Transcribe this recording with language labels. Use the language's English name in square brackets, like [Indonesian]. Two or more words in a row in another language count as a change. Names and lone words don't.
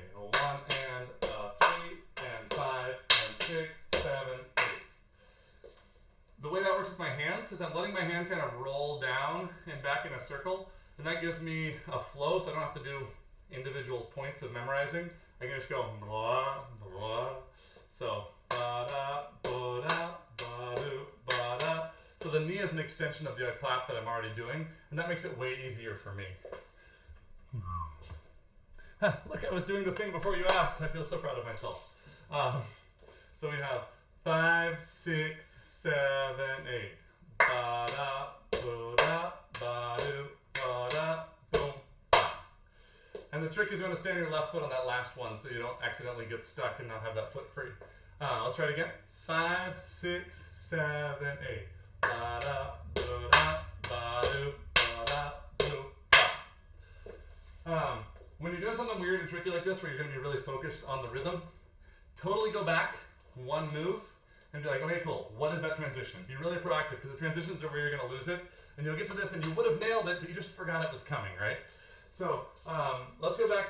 [English] 1, and 3, and 5, and 6, 7, 8. The way that works with my hands is I'm letting my hand kind of roll down and back in a circle, and that gives me a flow, so I don't have to do individual points of memorizing. I can just go blah, blah. So ba-da, ba-da, ba-do, ba-da. So the knee is an extension of the clap that I'm already doing, and that makes it way easier for me. Look, I was doing the thing before you asked. I feel so proud of myself. So we have 5, 6, 7, 8. Ba-da, bo-da, ba-do, ba-da, boom, ba. And the trick is you want to stand on your left foot on that last one so you don't accidentally get stuck and not have that foot free. Let's try it again. 5, 6, 7, 8. Ba-da, bo-da, ba-do, ba-da, boom, ba. When you're doing something weird and tricky like this where you're going to be really focused on the rhythm, totally go back one move and be like, okay, cool, what is that transition? Be really proactive, because the transitions are where you're going to lose it, and you'll get to this and you would have nailed it, but you just forgot it was coming, right? So let's go back.